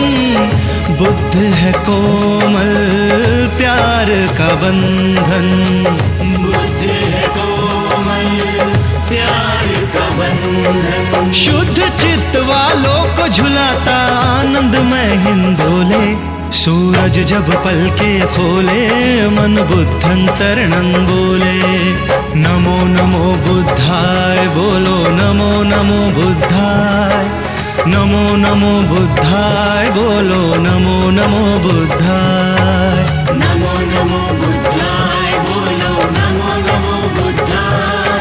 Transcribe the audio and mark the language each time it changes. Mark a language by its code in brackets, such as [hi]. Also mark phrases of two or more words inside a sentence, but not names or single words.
[hi] बुद्ध है कोमल प्यार का बंधन। बुद्ध है कोमल प्यार का बंधन। शुद्ध चित्त वालों को झुलाता आनंदमय हिंदोले। सूरज जब पलके खोले मन [pi] बुद्धं शरणं [hi] बोले। [pi] नमो नमो बुद्धाय बोलो नमो नमो बुद्धाय। नमो नमो बुद्धाय बोलो नमो नमो बुद्धाय। नमो नमो बुद्धाय बोलो नमो नमो बुद्धाय।